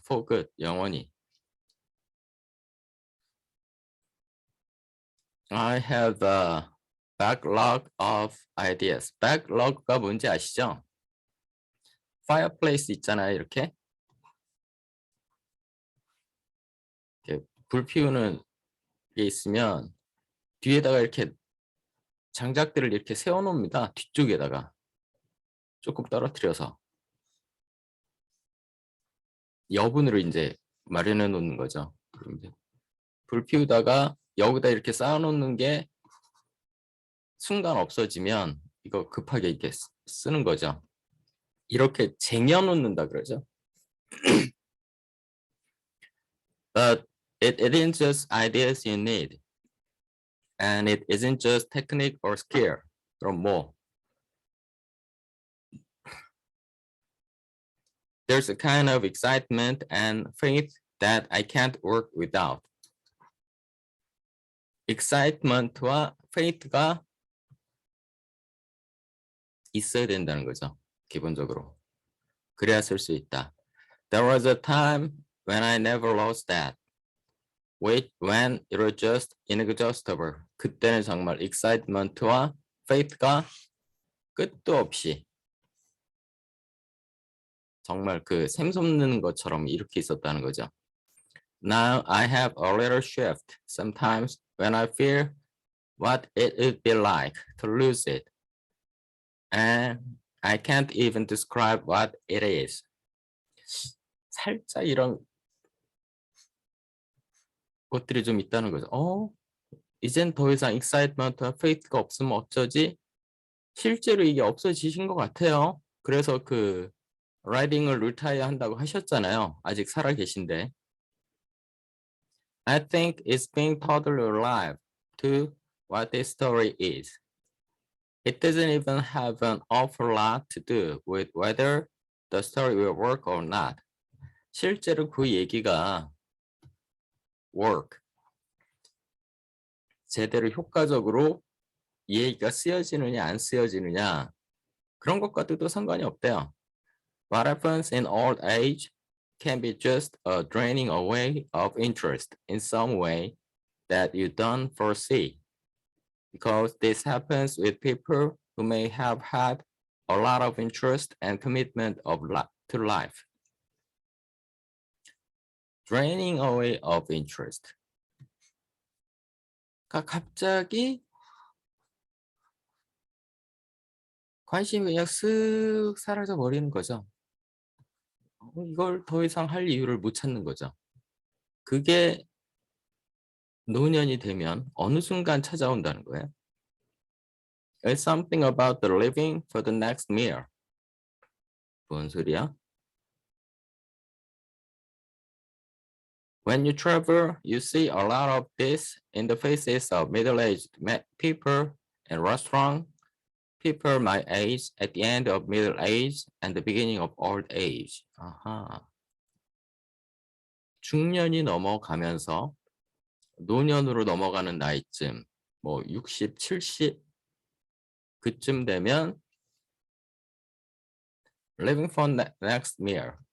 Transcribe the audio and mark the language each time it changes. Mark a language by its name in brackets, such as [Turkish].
[English] For good, [Korean] 영원히. [English] I have a backlog of ideas. [Korean] backlog가 뭔지 아시죠? fireplace 있잖아요, 이렇게. 불 피우는 게 있으면 뒤에다가 이렇게 장작들을 이렇게 세워놓습니다. 뒤쪽에다가 조금 떨어뜨려서 여분으로 이제 마련해 놓는 거죠. 불 피우다가 여기다 이렇게 쌓아놓는 게 순간 없어지면 이거 급하게 이렇게 쓰는 거죠. 이렇게 쟁여놓는다 그러죠. [English] But it isn't just ideas you need. And it isn't just technique or skill. [Korean] 그럼 뭐? [English] There's a kind of excitement and faith that I can't work without. [Korean] excitement와 faith가 있어야 된다는 거죠. 기본적으로. 그래야 쓸 수 있다. [English] There was a time when I never lost that. When it was just inexhaustible. [Korean] 그때는 정말 excitement와 faith가 끝도 없이 정말 그 샘솟는 것처럼 이렇게 있었다는 거죠. [English] Now I have a little shift. Sometimes when I fear what it would be like to lose it. And I can't even describe what it is. [Korean] 살짝 이런 것들이 좀 있다는 거죠. 이젠 더 이상 excitement와 faith가 없으면 어쩌지? 실제로 이게 없어지신 것 같아요. 그래서 그 라이딩을 리타이어 한다고 하셨잖아요. 아직 살아 계신데. [English] I think it's being totally alive to what this story is. It doesn't even have an awful lot to do with whether the story will work or not. [Korean] 실제로 그 얘기가 work, 제대로 효과적으로 이 얘기가 쓰여지느냐 안 쓰여지느냐 그런 것과도 상관이 없대요. [English] What happens in old age can be just a draining away of interest in some way that you don't foresee. Because this happens with people who may have had a lot of interest and commitment to life. Draining away of interest. [Korean] 갑자기 관심이 그냥 쓱 사라져 버리는 거죠. 이걸 더 이상 할 이유를 못 찾는 거죠. 그게 노년이 되면 어느 순간 찾아온다는 거예요. [English] It's something about the living for the next meal. [Korean] 뭔 소리야? [English] When you travel, you see a lot of this in the faces of middle-aged people in restaurants, people my age at the end of middle age and the beginning of old age. [Korean] 아하. 중년이 넘어가면서 노년으로 넘어가는 나이쯤, 뭐 60, 70 그쯤 되면 [English] living for next meal.